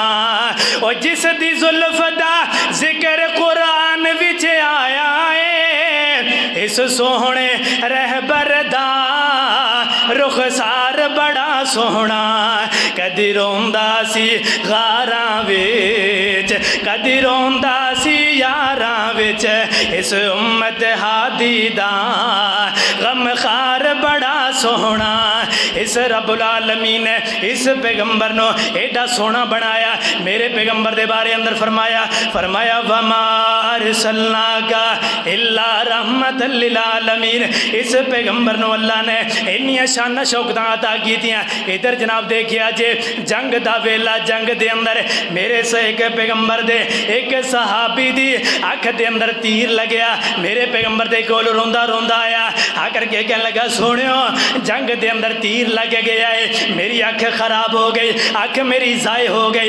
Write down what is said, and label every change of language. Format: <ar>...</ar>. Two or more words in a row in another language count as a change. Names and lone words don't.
<pa>او جس دی زلف دا ذکر قرآن وچ آیا ہے، اس سوہنے رہبر دا رخسار بڑا سوہنا. کدی روندا سی غاراں وچ، کدی روندا سی یاراں وچ، اس امت ہادی دا غمخوار بڑا سوہنا. اس</pa> <ar>رب العالمين</ar> <pa>نے اس پیغمبر نوں ایڈا سوہنا بنایا. میرے پیغمبر دے بارے اندر فرمایا، فرمایا</pa> <ar>وما أرسلناك إلا رحمة للعالمين.</ar> <pa>اس پیغمبر نوں اللہ نے انیاں شان شوکتاں عطا کیتیاں. ادھر جناب دیکھیا جے جنگ دا ویلا، جنگ دے اندر میرے سے اک پیغمبر دے اک صحابی دی اکھ دے اندر تیر لگیا. میرے پیغمبر دے کول روندا روندا آیا، آکر کے کہنے لگا سوہنیو جنگ دے اندر تیر لگ گیا ہے، میری اکھ خراب ہو گئی، اکھ میری جائے ہو گئی.</pa>